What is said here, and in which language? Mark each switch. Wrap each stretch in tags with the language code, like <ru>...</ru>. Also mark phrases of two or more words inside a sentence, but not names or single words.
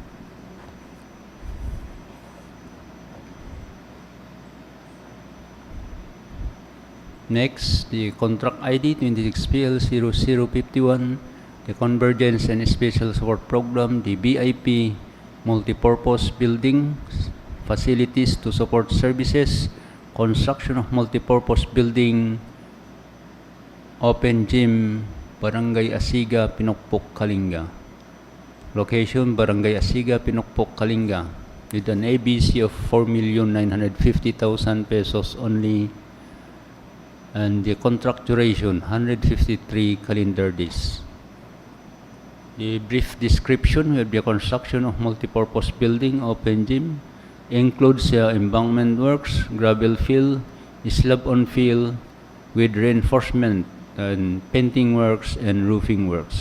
<en>Next, the contract ID 26PL0051, the Convergence and Special Support Program, the BIP, multipurpose building facilities to support services, construction of multipurpose building, open gym, Barangay Asiga, Pinokpok, Kalinga. Location, Barangay Asiga, Pinokpok, Kalinga, with an ABC of 4,950,000 pesos only, and the contract duration, 153 calendar days. The brief description will be a construction of multipurpose building, open gym, includes embankment works, gravel fill, slab on fill with reinforcement, and painting works and roofing works.</en>